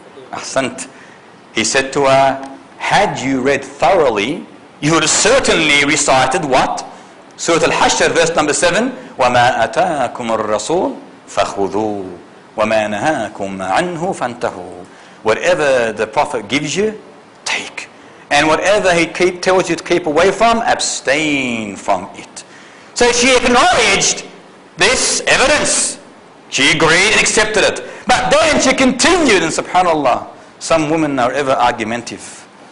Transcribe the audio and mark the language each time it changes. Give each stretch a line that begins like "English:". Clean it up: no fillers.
English: Ahsant. He said to her, had you read thoroughly, you would have certainly recited what?
Arabic: Surah Al-Hashr,
English: verse number 7,
Arabic: وَمَا أَتَاكُمُ الرَّسُولُ فَخُذُوهُ وَمَا نَهَاكُمْ عَنْهُ فَانْتَهُوا.
English: Whatever the Prophet gives you, take. And whatever he tells you to keep away from, abstain from it. So she acknowledged this evidence. She agreed and accepted it. But then she continued, and subhanAllah, some women are ever argumentative.